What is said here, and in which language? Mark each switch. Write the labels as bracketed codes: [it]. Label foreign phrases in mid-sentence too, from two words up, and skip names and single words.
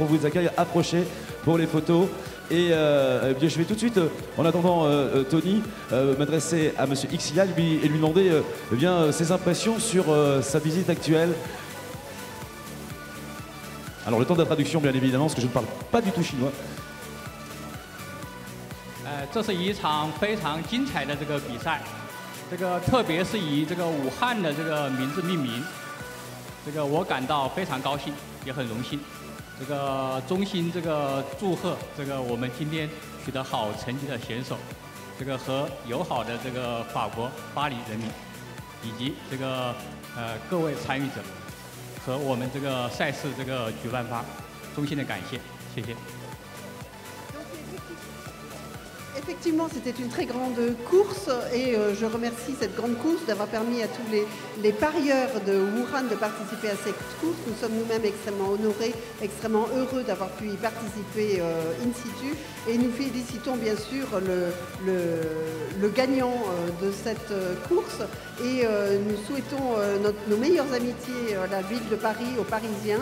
[fr] On vous accueille, approchez pour les photos. Et eh bien, je vais tout de suite, en attendant Tony, m'adresser à Monsieur Xia et lui demander eh bien, ses impressions sur sa visite actuelle. Alors le temps de la traduction bien évidemment parce que je ne parle pas du tout chinois. [zh] 这是一场非常精彩的这个比赛，特别是以这个武汉的这个名字命名，我感到非常高兴，也很荣幸。衷心祝贺我们今天取得好成绩的选手，和友好的法国巴黎人民，以及各位参与者。和我们赛事举办方衷心的感谢，谢谢。 [fr] Effectivement, c'était une très grande course et je remercie cette grande course d'avoir permis à tous les parieurs de Wuhan de participer à cette course. Nous sommes nous-mêmes extrêmement honorés, extrêmement heureux d'avoir pu y participer in situ et nous félicitons bien sûr le gagnant de cette course et nous souhaitons nos meilleures amitiés à la ville de Paris, aux Parisiens.